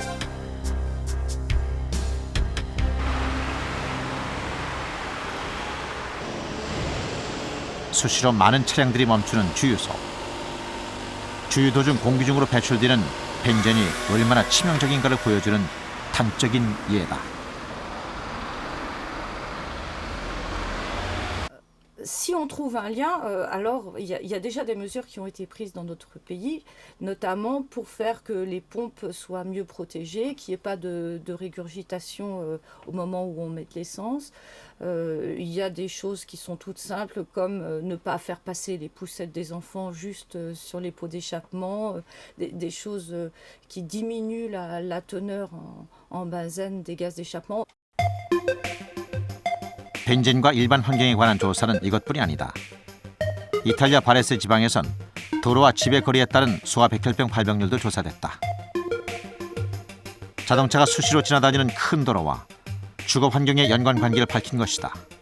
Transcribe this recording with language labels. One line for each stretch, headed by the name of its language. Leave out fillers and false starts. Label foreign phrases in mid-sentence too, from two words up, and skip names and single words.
Korean: 수시로 많은 차량들이 멈추는 주유소. 주유 도중 공기 중으로 배출되는 벤젠이 얼마나 치명적인가를 보여주는 단적인 예다.
French: Si on trouve un lien, alors il y a déjà des mesures qui ont été prises dans notre pays, notamment pour faire que les pompes soient mieux protégées, qu'il n'y ait pas de régurgitation au moment où on met de l'essence. Il y a des choses qui sont toutes simples, comme ne pas faire passer les poussettes des enfants juste sur les pots d'échappement, des choses qui diminuent la teneur en benzène des gaz d'échappement.
Korean: 벤젠과 일반 환경에 관한 조사는 이것뿐이 아니다. 이탈리아 바레세 지방에선 도로와 집의 거리에 따른 소아 백혈병 발병률도 조사됐다. 자동차가 수시로 지나다니는 큰 도로와 주거 환경의 연관 관계를 밝힌 것이다.